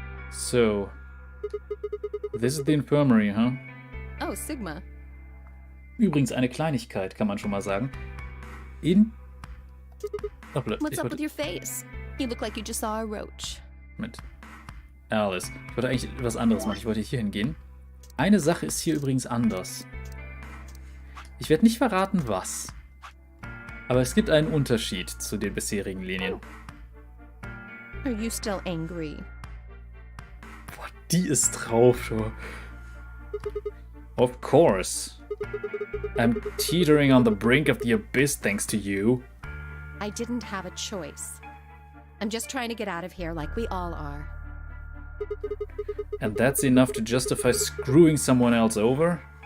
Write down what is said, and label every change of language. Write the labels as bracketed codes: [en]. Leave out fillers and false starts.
[en] So, this is the infirmary, huh? Oh, Sigma. [de] Übrigens eine Kleinigkeit, kann man schon mal sagen. [en] What's up with your face? You look like you just saw a roach. [de] Mit Alice. Ich wollte eigentlich was anderes machen. Ich wollte hier hingehen. Eine Sache ist hier übrigens anders. Ich werde nicht verraten, was. Aber es gibt einen Unterschied zu den bisherigen Linien. [en] Are you still angry? [de] Boah, die ist drauf schon. [en] Of course. I'm teetering on the brink of the abyss thanks to you. I didn't have a choice. I'm just trying to get out of here like we all are. And that's enough to justify screwing someone else over?